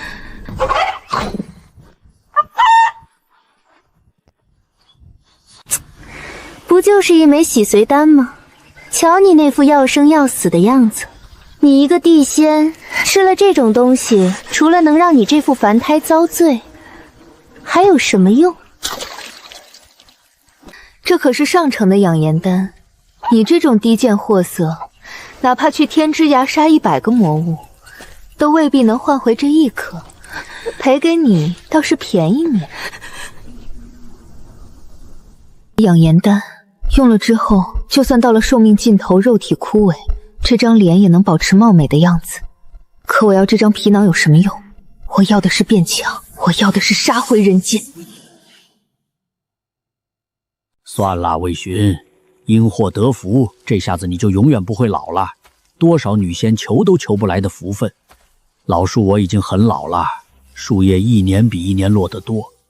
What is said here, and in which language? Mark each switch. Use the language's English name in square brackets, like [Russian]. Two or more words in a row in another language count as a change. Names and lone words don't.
[Chinese] 不就是一枚洗髓丹嗎？瞧你那副要生要死的樣子，你一個地仙吃了這種東西，除了能讓你這副凡胎遭罪，還有什麼用？這可是上乘的養顏丹，你這種低賤貨色，哪怕去天之涯殺100個魔物，都未必能換回這一顆，賠給你倒是便宜你。養顏丹用了之後，就算到了壽命盡頭，肉體枯萎，這張臉也能保持貌美的樣子。可我要這張皮囊有什麼用？我要的是變強，我要的是殺回人間。算了，魏巡，因禍得福，這下子你就永遠不會老了。多少女仙求都求不來的福分。老樹我已經很老了，樹葉一年比一年落得多。